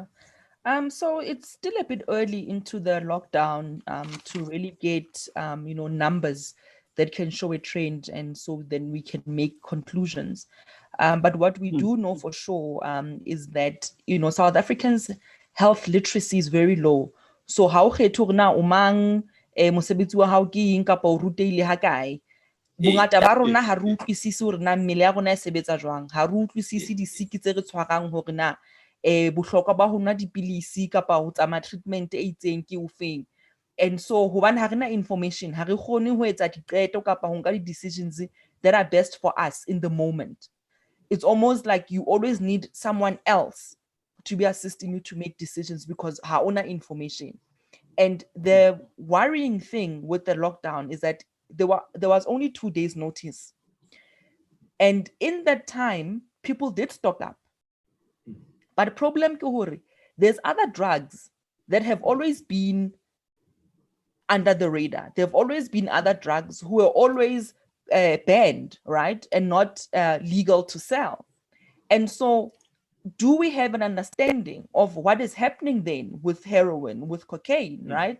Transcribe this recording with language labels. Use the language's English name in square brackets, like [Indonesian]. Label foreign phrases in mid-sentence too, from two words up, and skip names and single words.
[English] So it's still a bit early into the lockdown to really get, numbers that can show a trend, and so then we can make conclusions. But what we do know for sure is that, South Africans' health literacy is very low. So how [Southern Sotho] umang mosebetsi wa hao ke eng kapa o rutehile ha kae, bongata ba rona ha re utlwisise hore na mmele ya rona e sebetsa jwang, ha re utlwisise di-sick tse re tshwarang hore na bohlokwa ba ho nwa dipilisi kapa ho tsamaya treatment e itseng ke o feng. [English] And so [Southern Sotho] hobane ha re na information, ha re kgone ho etsa diqeto kapa ho nka [English] di-decisions that are best for us in the moment. It's almost like you always need someone else to be assisting you to make decisions because [Southern Sotho] ha ona [English] information. And the worrying thing with the lockdown is that there was only 2 days notice. And in that time, people did stock up. But the problem [Southern Sotho] ke hore, [English] there's other drugs that have always been under the radar. There have always been other drugs who are always banned, right? And not legal to sell. And so do we have an understanding of what is happening then with heroin, with cocaine, right?